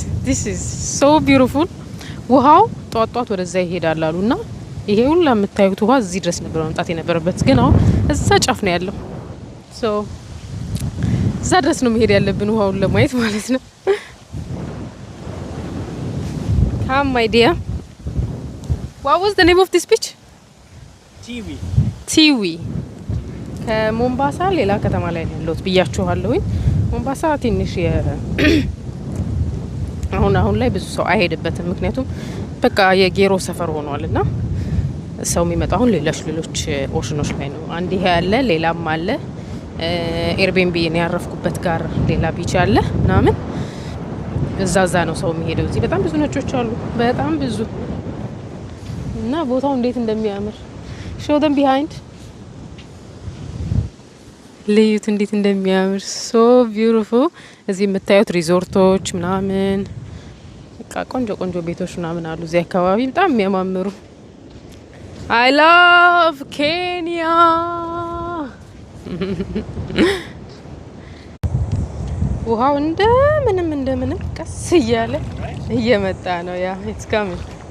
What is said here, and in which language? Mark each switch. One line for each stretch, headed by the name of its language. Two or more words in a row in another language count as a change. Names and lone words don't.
English: this is so beautiful
Amharic: ውሃው ጧጧት ወደዛ ይሄዳል አሉና ይሄ ሁሉ የምታዩት ውሃ እዚህ ድረስ ነበር መምጣት የነበረበት ግን አሁን እዛ ጫፍ ነው ያለው ሶ እዛ ድረስ ነው መሄድ ያለብን ውሃውን ለማየት ማለት ነው
English: Come my dear What was the name of this beach?
Amharic: Tiwi ከሞምባሳ ሌላ ከተማ ላይ ነው ያለሁት ብያችኋለሁ ሞምባሳ ትንሽ አሁን ላይ ብዙ ሰው አይሄድበትም ምክንያቱም በቃ የጌሮ ሰፈር ሆኗልና ሰው የሚመጣው አሁን ሌሎች ኦሽኖች ላይ ነው አንድ ይሄ ያለ ሌላም አለ ኤርቤንቢ ነው ያረፍኩበት ጋር ሌላ ቢች አለ ምናምን እዛዛ ነው ሰው የሚሄደው እዚህ በጣም ብዙ ነጮች አሉ በጣም ብዙ እና ቦታው እንዴት እንደሚያምር
English: show them behind
Amharic: ለዩት እንዴት እንደሚያምር
English: so beautiful
Amharic: እዚህ የምታዩት ሪዞርቶች ምናምን በቃ ቆንጆ ቤቶች ምናምን አሉ እዚህ አካባቢ በጣም የሚያማምሩ
English: I love Kenya
Amharic: ውሃው እንደምንም ቀስ እያለ እየመጣ ነው ያ
English: it's coming